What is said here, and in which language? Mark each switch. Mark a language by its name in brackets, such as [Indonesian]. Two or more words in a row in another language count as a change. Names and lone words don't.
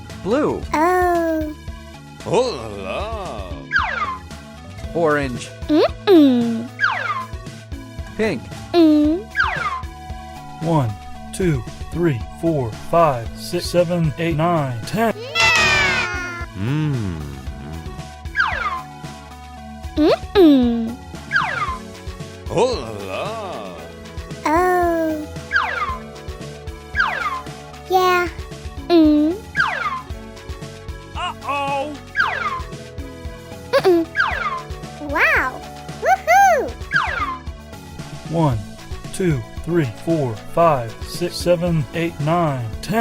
[English] Blue. Oh. Oh la la. Orange. Mm-mm. Pink. 1, 2, 3, 4, 5, 6, 7, 8, 9, 10. Mmm. Mm-mm. Oh la la. Oh. Yeah. Mm. Uh-oh. Mm-mm. Wow. Woohoo! 1, 2, 3, 4, 5, 6, 7, 8, 9, 10.